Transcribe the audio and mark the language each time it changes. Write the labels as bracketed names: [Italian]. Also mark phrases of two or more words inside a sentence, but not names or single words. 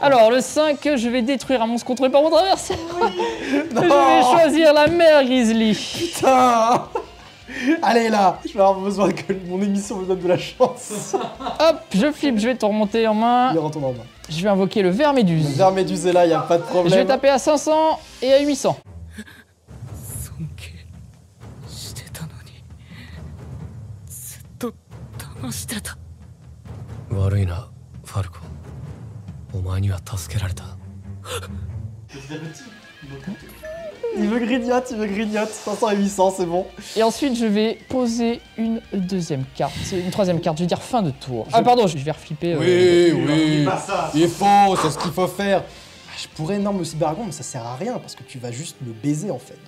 [French] Alors le 5, je vais détruire un monstre contrôlé par mon adversaire. Je vais choisir la mère Grizzly. Putain. Allez là, je vais avoir besoin que mon émission me donne de la chance. Hop, je flippe, je vais te remonter en main. Il retourne en main. Je vais invoquer le ver méduse. Vers Méduse est là, y a pas de problème. Je vais taper à 500 et à 800. [Japanese] 尊敬してたのにずっと騙してた悪いなファルコンお前には助けられた [French] Il me grignote, 500 et 800, c'est bon. Et ensuite, je vais poser une deuxième carte. Une troisième carte, je vais dire fin de tour. Ah pardon, je vais reflipper. Oui. Il faut, c'est ce qu'il faut faire. Je pourrais énorme le Cyberdragon, mais ça sert à rien parce que tu vas juste me baiser en fait.